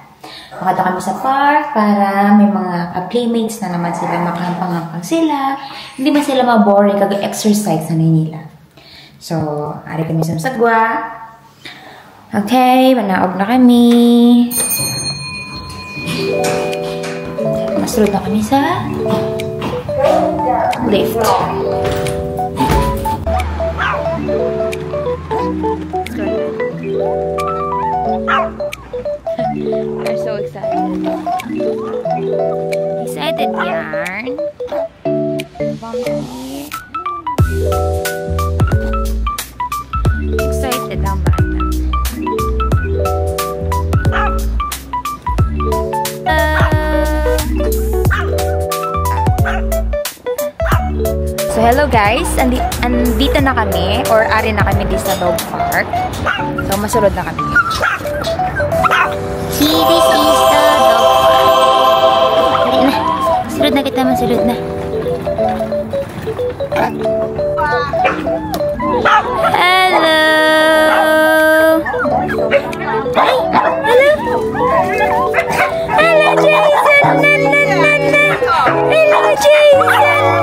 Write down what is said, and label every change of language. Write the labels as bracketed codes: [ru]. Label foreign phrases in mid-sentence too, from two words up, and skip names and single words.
[hil] Makato kami sa park para may mga playmates na naman sila, makahampang-hampang sila. Hindi man sila ma-boring kag-exercise na nila. So, ari kami sa sagwa. Okay, manaog na kami. Masulod na kami sa lift. [en] I'm so excited. [hil] Excited yarn. Excited ang bata. [en] So hello guys, [tl] andito na kami [hil] or ari na kami dito sa dog park. So masulod na kami. [en] See, this is the dog park. [hil] Dali na. Masulod na kita, masulod na. [en] Hello! Hi! Hello! Hello, Jason! Hello, Jason!